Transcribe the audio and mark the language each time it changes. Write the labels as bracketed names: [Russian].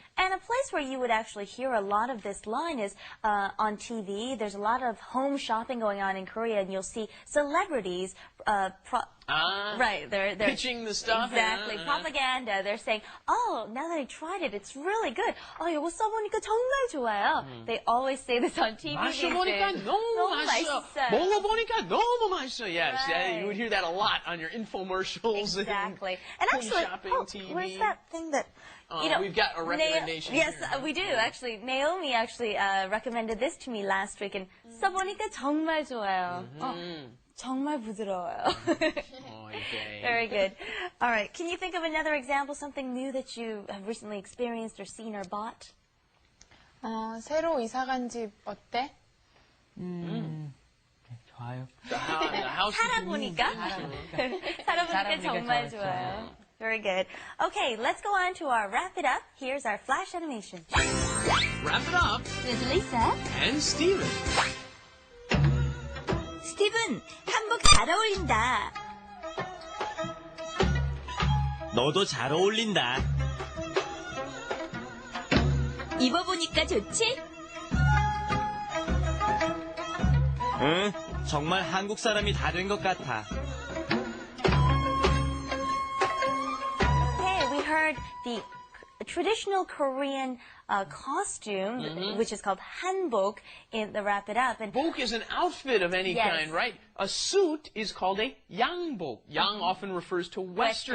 [English] And a place where you would actually hear a lot of this line is on TV. There's a lot of home shopping going on in Korea, and you'll see celebrities right, they're pitching the stuff. Exactly. Propaganda. They're saying, now that I tried it, it's really good. [Korean] 이거 써보니까 정말 좋아요. [English] They always say this on TV. [Korean] 마셔보니까 너무 맛있어. 먹어보니까 너무 맛있어. [English] Yes, Right. you would hear that a lot on your infomercials. Exactly. And And actually, shopping TV. where's that thing that, we've got a recommendation Yes, here. we do, actually. Naomi actually recommended this to me last week, and [Korean] 써보니까 정말 좋아요. 정말 부드러워요. [English] Okay. Very good. All right. Can you think of another example, something new that you have recently experienced or seen or bought? [Korean] 새로 이사 간 집 어때? 좋아요. [English] The house [Korean] 살아보니까? 살아보니까 정말 좋아요. [English] Very good. Okay, let's go on to our wrap it up. Here's our flash animation. Wrap it up. With Lisa. And Steven. [Korean] 스티븐, 한복 잘 어울린다. 너도 잘 어울린다. 입어보니까 좋지? 응, 정말 한국 사람이 다 된 것 같아. [English] Okay, we heard the traditional Korean costume, which is called hanbok, in the Wrap It Up. And Bok is an outfit of any Yes. kind, right? A suit is called a yangbok. Yang often refers to Western